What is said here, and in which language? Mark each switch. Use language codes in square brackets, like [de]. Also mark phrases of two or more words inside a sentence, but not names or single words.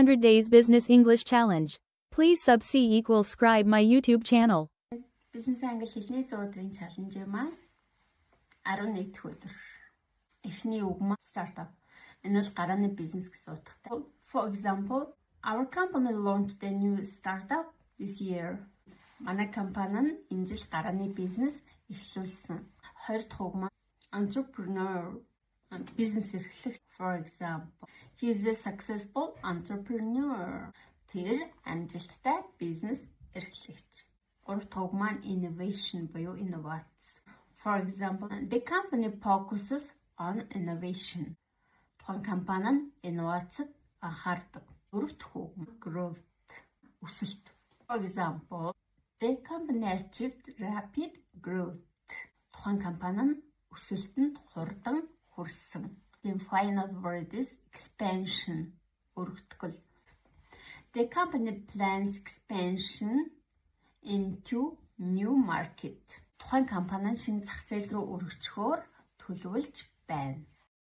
[en] 100 Days Business English Challenge. Please subscribe my YouTube channel. [mn] Бизнес англи хэлний 100 өдрийн чаленж маань 11 дэх өдөр. Эхний үг маань startup. Энэ бол гарааны бизнес гэсэн утгатай. [en] For example, our company launched a new startup this year. [mn] Манай компани нь энэ жил гарааны бизнес эхлүүлсэн. 20 дахь үг маань entrepreneur. Бизнес эрхлэгч. [en] For example, he is a successful entrepreneur. [mn] Тэр амжилттай бизнес эрхлэгч. 3 дахь үг маань innovation буюу инновац. [en] For example, the company focuses on innovation. [mn] Тухайн компани нь инновацид анхаардаг. 4 дахь үг growth, өсөлт. [en] For example, the company achieved rapid growth. [mn] Тухайн компани нь өсөлтөнд хурдан хүрсэн. [en] The final word is expansion, өргөтгөл. The company plans expansion into new market. [mn] Тухайн компани нь шинэ зах зээл рүү өргөжөхөөр төлөвлөж байна.